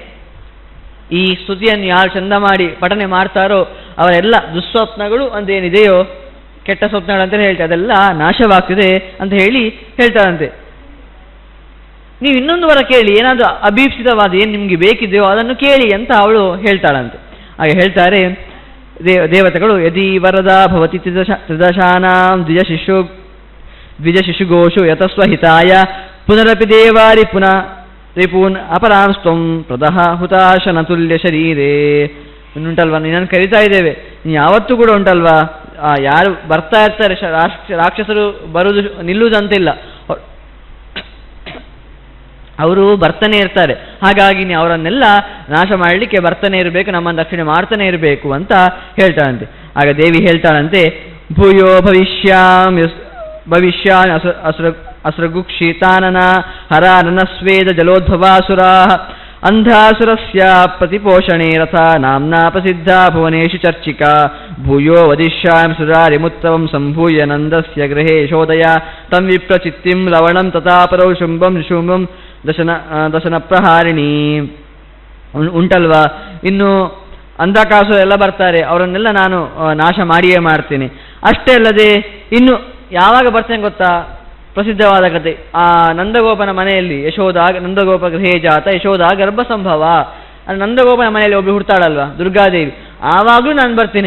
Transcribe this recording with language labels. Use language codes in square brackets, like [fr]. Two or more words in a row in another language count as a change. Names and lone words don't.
[kn] ಈ ಸ್ತುತಿಯನ್ನು ಯಾರು ಚಂದ ಮಾಡಿ ಪಠನೆ ಮಾಡ್ತಾರೋ ಅವರೆಲ್ಲ ದುಸ್ವಪ್ನಗಳು ಅಂತೇನಿದೆಯೋ, ಕೆಟ್ಟ ಸ್ವಪ್ನಗಳು ಅಂತಲೇ ಹೇಳ್ತಾರೆ, ಅದೆಲ್ಲ ನಾಶವಾಗ್ತಿದೆ ಅಂತ ಹೇಳ್ತಾಳಂತೆ. ನೀವು ಇನ್ನೊಂದು ವರ ಕೇಳಿ, ಏನಾದರೂ ಅಭೀಪ್ಸಿತವಾದ ಏನು ನಿಮಗೆ ಬೇಕಿದೆಯೋ ಅದನ್ನು ಕೇಳಿ ಅಂತ ಅವಳು ಹೇಳ್ತಾಳಂತೆ. ಹಾಗೆ ಹೇಳ್ತಾರೆ ದೇವತೆಗಳು, [sa] ಯದಿ ವರದ ಭವತಿ ತ್ರಿದಶಾನಾಂ ದ್ವಿಜ ಶಿಶುಗೋಷು ಯತಸ್ವಹಿತಾಯ ಪುನರಪಿ ದೇವಾರಿ ಪುನಃ ರಿಪೂನ್ ಅಪರಾಂಸ್ತ್ವಂ ಪ್ರದಹ ಹುತಾಶನ ತುಲ್ಯ ಶರೀರೇ. [kn] ಉಂಟಲ್ವಾ, ನೀನನ್ನು ಕರಿತಾ ಇದ್ದೇವೆ, ನೀನು ಯಾವತ್ತೂ ಕೂಡ ಉಂಟಲ್ವಾ ಯಾರು ಬರ್ತಾ ಇರ್ತಾರೆ ರಾಕ್ಷಸರು ಬರುವುದು ನಿಲ್ಲುವುದಂತಿಲ್ಲ, ಅವರು ಬರ್ತಾನೆ ಇರ್ತಾರೆ. ಹಾಗಾಗಿ ನೀವು ಅವರನ್ನೆಲ್ಲ ನಾಶ ಮಾಡಲಿಕ್ಕೆ ಬರ್ತಾನೆ ಇರಬೇಕು, ನಮ್ಮನ್ನು ರಕ್ಷಣೆ ಮಾಡ್ತಾನೆ ಇರಬೇಕು ಅಂತ ಹೇಳ್ತಾಳಂತೆ. ಆಗ ದೇವಿ ಹೇಳ್ತಾಳಂತೆ, [sa] ಭೂಯೋ ಭವಿಷ್ಯಾನ್ ಅಸುರಗುಕ್ಷಿತಾನನ ಹರಾನನ ಸ್ವೇದ ಜಲೋದ್ಭವಾಸುರಾ ಅಂಧಾಸುರಸ್ಯ ಪ್ರತಿಪೋಷಣೆ ರಥ ನಾಮ್ನಾ ಪ್ರಸಿದ್ಧ ಭುವನೇಶು ಚರ್ಚಿಕಾ ಭೂಯೋ ವದಿಷ್ಯಾಂ ಸುರಾರಿಮುತ್ತಮಂ ಸಂಭೂಯ ನಂದಸ್ಯ ಗೃಹೇ ಶೋದಯ ತಂ ವಿಪ್ರಚಿತ್ತಿಂ ಲವಣಂ ತಥಾಪರೌ ಶುಂಭಂ ಶುಂಭಂ ದಶನ ಪ್ರಹಾರಿಣಿ. [kn] ಉಂಟಲ್ವಾ, ಇನ್ನು ಅಂಧಕಾಸುರ ಎಲ್ಲ ಬರ್ತಾರೆ, ಅವರನ್ನೆಲ್ಲ ನಾನು ನಾಶ ಮಾಡಿಯೇ ಮಾಡ್ತೇನೆ. ಅಷ್ಟೇ ಅಲ್ಲದೆ ಇನ್ನು ಯಾವಾಗ ಬರ್ತೇನೆ ಗೊತ್ತಾ, ಪ್ರಸಿದ್ಧವಾದ ಕತೆ, ಆ ನಂದಗೋಪನ ಮನೆಯಲ್ಲಿ [sa] ನಂದಗೋಪ ಗೃಹೇ ಜಾತ ಯಶೋಧ ಗರ್ಭ ಸಂಭವ, [kn] ನಂದಗೋಪನ ಮನೆಯಲ್ಲಿ ಒಬ್ಬಳು ಹುಡ್ತಾಳಲ್ವ ದುರ್ಗಾದೇವಿ, ಆವಾಗಲೂ ನಾನು ಬರ್ತೇನೆ.